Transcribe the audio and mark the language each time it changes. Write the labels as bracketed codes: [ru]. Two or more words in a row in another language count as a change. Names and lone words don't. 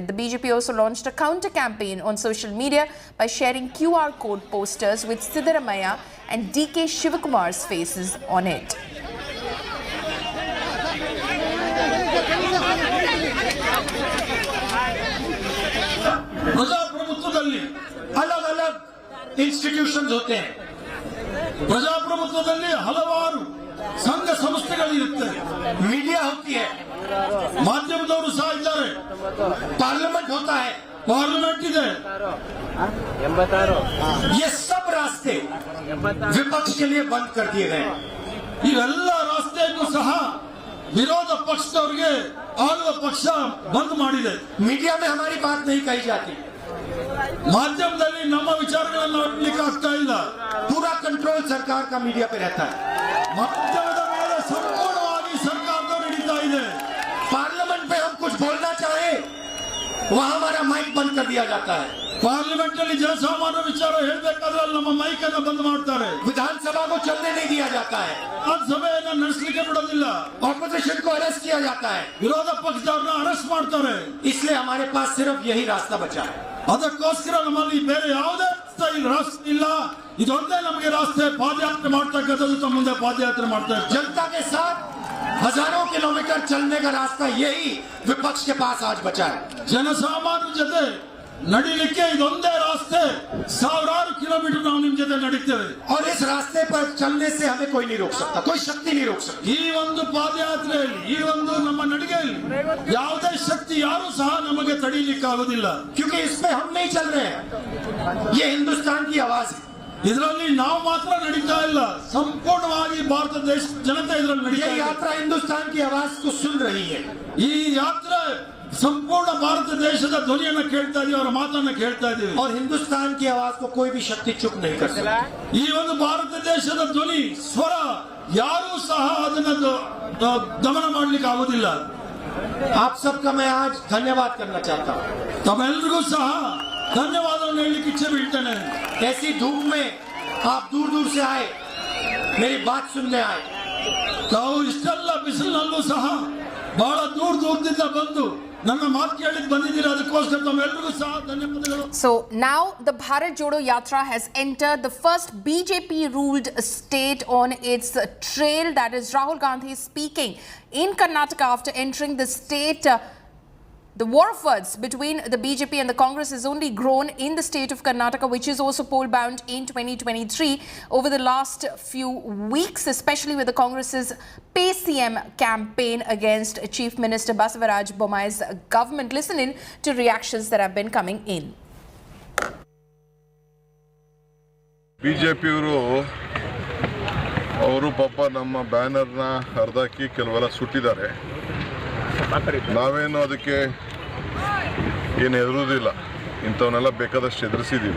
[en] The BJP also launched a counter-campaign on social media by sharing QR code posters with Siddaramaiah and DK Shivakumar's faces on it. [hi] ಪ್ರಜಾಪ್ರಭುತ್ವದಲ್ಲಿ अलग-अलग ಇನ್ಸ್ಟಿಟ್ಯೂಷನ್ಸ್ होते हैं. [kn] ಪ್ರಜಾಪ್ರಭುತ್ವದಲ್ಲಿ ಹಲವಾರು ಸಂಘ ಸಂಸ್ಥೆಗಳಿರುತ್ತೆ. [hi] मीडिया होती है, [kn] ಮಾಧ್ಯಮದವರು ಸಹ ಇದ್ದಾರೆ, [hi] पार्लियामेंट होता है, पार्लियामेंट ಇದೆ. ये सब रास्ते विपक्ष के लिए बंद कर दिए गए. [kn] ಇವೆಲ್ಲ ರಾಸ್ತೆಯನ್ನು ಸಹ विरोध ಪಕ್ಷದವರಿಗೆ ಆಳುವ ಪಕ್ಷ ಬಂದ್ ಮಾಡಿದೆ. [hi] मीडिया में हमारी बात नहीं कही जाती. [kn] ಮಾಧ್ಯಮದಲ್ಲಿ ನಮ್ಮ ವಿಚಾರಗಳನ್ನು ಹೇಳಲಿಕ್ಕೆ ಆಗ್ತಾ ಇಲ್ಲ. [hi] पूरा कंट्रोल सरकार का मीडिया पे रहता है. [kn] ಮಾಧ್ಯಮದ ಮೇಲೆ ಸಂಪೂರ್ಣವಾಗಿ ಸರ್ಕಾರದವರು ಹಿಡಿತಾ ಇದೆ. [hi] पार्लियामेंट में हम कुछ बोलना चाहे वहां हमारा माइक बंद कर दिया जाता है. पार्लियामेंट में जनसामान्य विचार [kn] ಹೇಳಬೇಕಾದ್ರೆ ನಮ್ಮ ಮೈಕ್ ಅನ್ನು ಬಂದ್ ಮಾಡ್ತಾರೆ. [hi] विधानसभा को चलने नहीं दिया जाता है. [kn] ಸಭೆಯನ್ನು ನಡೆಸಲಿಕ್ಕೆ ಬಿಡೋದಿಲ್ಲ. [hi] ऑपोजिशन को अरेस्ट किया जाता है. [kn] ವಿರೋಧ ಪಕ್ಷದವರನ್ನ ಅರೆಸ್ಟ್ ಮಾಡ್ತಾರೆ. [hi] इसलिए हमारे पास सिर्फ यही रास्ता बचा है. [kn] ಅದಕ್ಕೋಸ್ಕರ ನಮ್ಮಲ್ಲಿ ಬೇರೆ ಯಾವುದೇ ರಾಸ್ತೆ ಇಲ್ಲ. ಇದೊಂದೇ ನಮಗೆ ರಾಸ್ತೆ. ಪಾದಯಾತ್ರೆ ಮಾಡ್ತಕ್ಕಂಥದ್ದು ಮುಂದೆ ಪಾದಯಾತ್ರೆ ಮಾಡ್ತಾರೆ. [hi] जनता के साथ हजारों किलोमीटर चलने का रास्ता यही विपक्ष के पास आज बचा है. [kn] ಜನಸಾಮಾನ್ಯರ ಜೊತೆ ನಡಿಲಿಕ್ಕೆ ಇದೊಂದೇ ರಾಸ್ತೆ. ಸಾವಿರಾರು ಕಿಲೋಮೀಟರ್ ನಾವು ನಿಮ್ಮ ಜೊತೆ ನಡೀತೇವೆ. [hi] और इस रास्ते पर चलने से हमें कोई नहीं रोक सकता, कोई शक्ति नहीं रोक सकती. [kn] ಈ ಒಂದು ಪಾದಯಾತ್ರೆಯಲ್ಲಿ, ಈ ಒಂದು ನಮ್ಮ ನಡಿಗೆಯಲ್ಲಿ ಯಾವುದೇ ಶಕ್ತಿ ಯಾರು ಸಹ ನಮಗೆ ತಡೆಯಲಿಕ್ಕೆ ಆಗೋದಿಲ್ಲ. [hi] क्योंकि इस पे हम नहीं चल रहे हैं, ये हिंदुस्तान की आवाज है. [kn] ಇದರಲ್ಲಿ ನಾವು ಮಾತ್ರ ನಡೀತಾ ಇಲ್ಲ, ಸಂಪೂರ್ಣವಾಗಿ ಭಾರತ ದೇಶ ಜನತೆ ಇದರಲ್ಲಿ ನಡೀತಾ ಇದೆ. [hi] यात्रा हिंदुस्तान की आवाज को सुन रही है. [kn] ಈ ಯಾತ್ರೆ ಸಂಪೂರ್ಣ ಭಾರತ ದೇಶದ ಧ್ವನಿಯನ್ನು ಕೇಳ್ತಾ ಇದೀವಿ, ಅವರ ಮಾತನ್ನು ಕೇಳ್ತಾ ಇದೀವಿ. [hi] और हिंदुस्तान की आवाज को कोई भी शक्ति चुप नहीं कर सकती. [kn] ಈ ಒಂದು ಭಾರತ ದೇಶದ ಧ್ವನಿ ಸ್ವರ ಯಾರೂ ಸಹ ಅದನ್ನು ದಮನ ಮಾಡಲಿಕ್ಕೆ ಆಗೋದಿಲ್ಲ. [hi] आप सबका मैं आज धन्यवाद करना चाहता हूँ. [kn] ತಮ್ಮೆಲ್ಲರಿಗೂ ಸಹ ಧನ್ಯವಾದವನ್ನು ಹೇಳಲಿಕ್ಕೆ ಇಚ್ಛೆ ಬೀಳ್ತೇನೆ. [hi] ऐसी धूप में आप दूर दूर से आए, मेरी बात सुनने आए. [kn] ತಾವು ಇಷ್ಟೆಲ್ಲ ಬಿಸಿಲಿನಲ್ಲೂ ಸಹ ಬಹಳ ದೂರದಿಂದ ಬಂದು ನನ್ನ ಮಾತು ಕೇಳಲಿಕ್ಕೆ ಬಂದಿದ್ದೀರಾ. ಅದಕ್ಕೋಸ್ಕರ ತಮ್ಮೆಲ್ಲರಿಗೂ ಸಹ ಧನ್ಯವಾದಗಳು. [en] So now the Bharat Jodo Yatra has entered the first BJP-ruled state on its trail. That is Rahul Gandhi speaking in Karnataka after entering the state. The war of words between the BJP and the Congress has only grown in the state of Karnataka, which is also poll-bound in 2023 over the last few weeks, especially with the Congress's Pay CM campaign against Chief Minister Basavaraj Bommai's government. Listen in to reactions that have been coming in. [kn] ಅವರು ಪಾಪ ನಮ್ಮ ಬ್ಯಾನರ್ನ ಹರಿದಾಕಿ ಕೆಲವೆಲ್ಲ ಸುಟ್ಟಿದ್ದಾರೆ. ನಾವೇನು ಅದಕ್ಕೆ ಏನು ಹೆದರುವುದಿಲ್ಲ. ಇಂಥವನ್ನೆಲ್ಲ ಬೇಕಾದಷ್ಟು ಎದುರಿಸಿದ್ದೀವಿ.